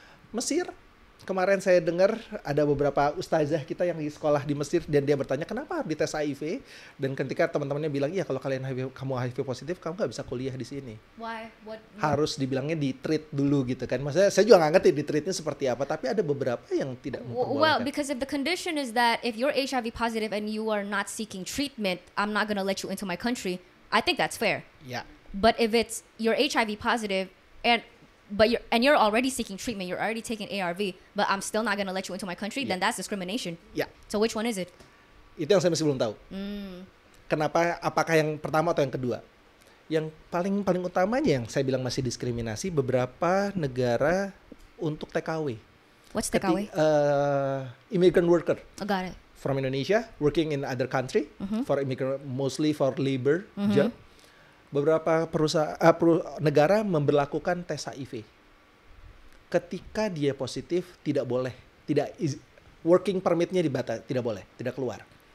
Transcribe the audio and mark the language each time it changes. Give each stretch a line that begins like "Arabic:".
Indonesian: Mesir, kemarin saya dengar ada beberapa ustazah kita yang di sekolah di Mesir dan dia bertanya kenapa harus dites HIV, dan ketika teman-temannya bilang iya kalau kamu HIV positif kamu nggak bisa kuliah di sini.
English: Why? What?
Indonesian: Harus dibilangnya di treat dulu gitu kan. Maksudnya saya juga nggak ngerti di treatnya seperti apa, tapi ada beberapa yang tidak memperbolehkan.
English: Well, because if the condition is that if you're HIV positive and you are not seeking treatment, I'm not gonna let you into my country. I think that's fair. Yeah. But if it's you're HIV positive and you're already seeking treatment, you're already taking ARV, but I'm still not gonna let you into my country, then that's discrimination. Yeah. So which one is it?
Indonesian: Itu yang saya masih belum tahu. Kenapa? Apakah yang pertama atau yang kedua? Yang paling utamanya yang saya bilang masih diskriminasi beberapa negara untuk TKW.
English: What's TKW? Immigrant worker. I got it. From Indonesia, working in other country for immigrant, mostly for labor job.
Indonesian: Beberapa negara memberlakukan tes HIV. Ketika dia positif tidak boleh, working permitnya tidak boleh, tidak keluar.